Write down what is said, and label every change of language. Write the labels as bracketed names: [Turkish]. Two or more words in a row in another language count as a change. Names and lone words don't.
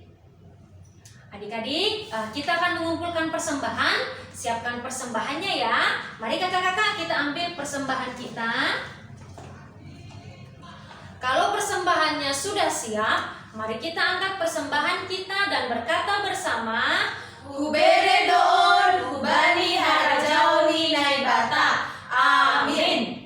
[Indonesian] Adik-adik, kita akan mengumpulkan persembahan. Siapkan persembahannya ya. Mari kakak-kakak kita ambil persembahan kita. Kalau persembahannya sudah siap, mari kita angkat persembahan kita dan berkata bersama, [Batak Simalungun] Hubere doon, hubani harajaoni naibata. [Indonesian] Amin.